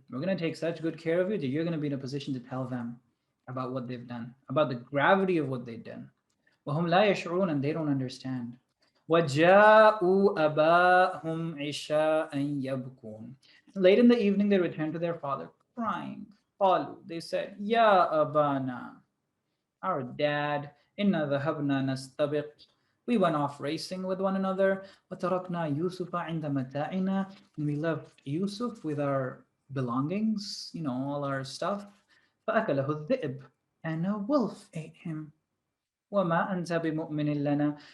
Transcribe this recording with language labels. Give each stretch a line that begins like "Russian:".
English: We're going to take such good care of you that you're going to be in a position to tell them about what they've done, about the gravity of what they've done.
Arabic: وَهُمْ لَا يَشْعُرُونَ.
English: And they don't understand.
Arabic: وَجَاءُوا أَبَاهُمْ عِشَاءً يَبْكُونَ.
English: Late in the evening, they returned to their father, crying.
Arabic: قالوا,
English: they said,
Arabic: يَا أَبَانَا,
English: our dad,
Arabic: إِنَّا ذَهَبْنَا نَسْتَبِقْ.
English: We went off racing with one another.
Arabic: وَتَرَكْنَا يُوسُفَ عِنْدَ مَتَاعِنَا.
English: And we left Yusuf with our belongings, all our stuff.
Arabic: فَأَكَلَهُ الذِّئْبُ.
English: And a wolf ate him.
Arabic: وَمَا أَنْتَ بِمُؤْمِنٍ لَنَا.